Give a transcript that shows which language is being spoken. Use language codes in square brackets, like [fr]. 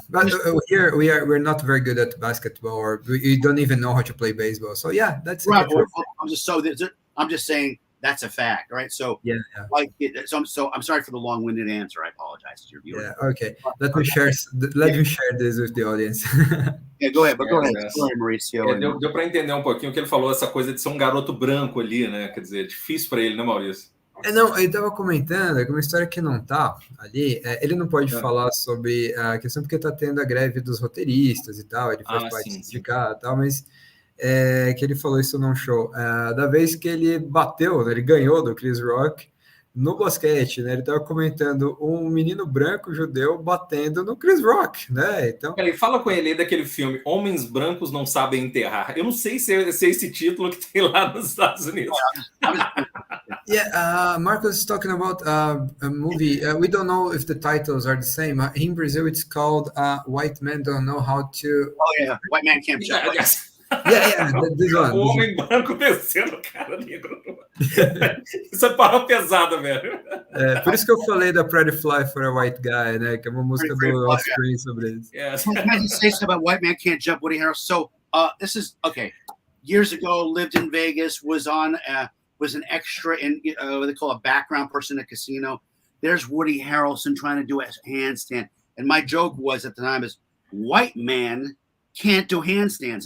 [en] But here we're not very good at basketball, or we don't even know how to play baseball. So yeah, that's right. Well, I'm just saying that's a fact, right? So like, so I'm sorry for the long-winded answer. I apologize to your viewers. Yeah, okay. Let me share this with the audience. Go ahead, Maurício. [pt] Deu para entender um pouquinho o que ele falou, essa coisa de ser um garoto branco ali, né? Quer dizer, é difícil para ele, né, Maurício? Não, ele estava comentando que uma história que não tá ali, ele não pode falar sobre a questão porque está tendo a greve dos roteiristas e tal, ele faz parte do sindicato e tal, mas que ele falou isso num show, da vez que ele bateu, né, ele ganhou do Chris Rock no basquete, né? Ele estava comentando um menino branco judeu batendo no Chris Rock, né? Então, ele fala com ele aí daquele filme Homens Brancos Não Sabem Enterrar. Eu não sei se é esse título que tem lá nos Estados Unidos. [en] Marcos is talking about a movie. We don't know if the titles are the same. In Brazil, it's called White Men Don't Know How to... Oh, yeah. White Man Can't Jump. This one. [pt] O homem branco descendo o cara negro. Isso é palavra pesada, velho. Por isso que eu falei da Pretty Fly for a White Guy, né? Que é uma música do Offspring sobre isso. [en] Can I just say something about White Man Can't Jump, Woody Harrelson? So, this is, okay. Years ago, lived in Vegas, was an extra in what they call a background person at a casino. There's Woody Harrelson trying to do a handstand. And my joke was at the time is, white man can't do handstands.